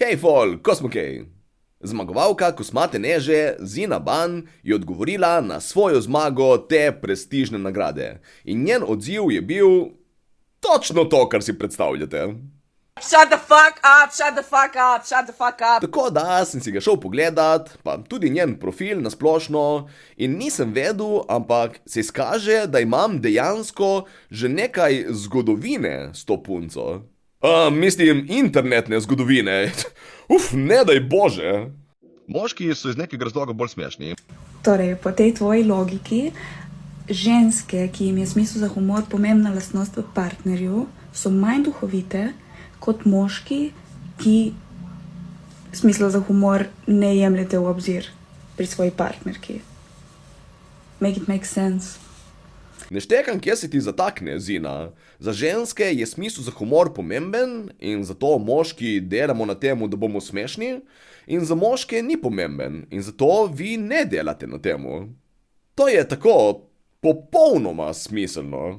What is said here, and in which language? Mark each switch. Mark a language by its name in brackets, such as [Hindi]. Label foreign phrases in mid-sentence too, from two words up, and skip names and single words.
[Slovenian] Hej fol, ko smo kaj? Zmagovalka kosmate neže Zina Ban je odgovorila na svojo zmago te prestižne nagrade. In njen odziv je bil točno to, kar si predstavljate. [English] Shut the fuck up, shut the fuck up, shut the fuck up. [Slovenian] Tako da sem si ga šel pogledat, pa tudi njen profil na splošno, in nisem vedel, ampak se izkaže, da imam dejansko že nekaj zgodovine s to punco. Mislim, internetne zgodovine. Ne daj Bože. Moški so iz nekega razloga bolj smešni. Torej, po tej tvoji logiki, ženske, ki jim je smisel za humor pomembna lastnost v partnerju, so manj duhovite kot moški, ki smisla za humor ne jemljete v obzir pri svoji partnerki. [English] Make it make sense. [Slovenian] Ne štekam, kje se ti zatakne, Zina. Za ženske je smisel za humor pomemben in zato moški delamo na temu, da bomo smešni, in za moške ni pomemben in zato vi ne delate na temu. To je tako popolnoma smiselno.